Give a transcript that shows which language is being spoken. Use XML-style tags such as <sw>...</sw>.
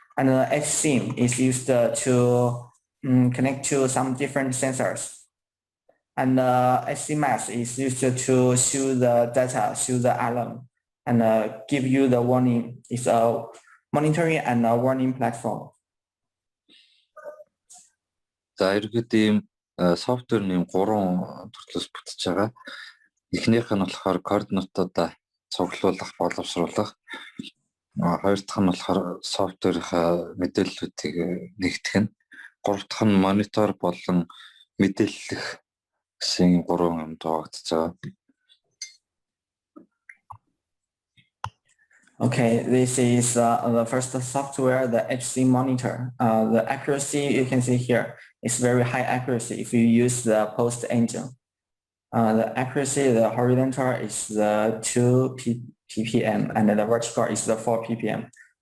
<en>And the HC is used to connect to some different sensors. And HCMath is used to show the data, show the alarm, and give you the warning. It's a monitoring and a warning platform.</en> <mn>За ерөнхийдөө софтверийн 3 төрлөөс бүтэж байгаа. Эхнийх нь болохоор координатуудаа цуглуулах, боловсруулах. Хоёр дахь нь болохоор софтверийнхаа мэдээллүүдийг нэгтгэх нь. Гурав дахь нь монитор болон мэдээллэх гэсэн 3 юм тоогдож байгаа.</mn> <en>Okay, this is the first software, the HC monitor. The accuracy you can see here is very high accuracy if you use the post engine. The accuracy, the horizontal is the 2 ppm and the vertical is the 4 ppm.</en>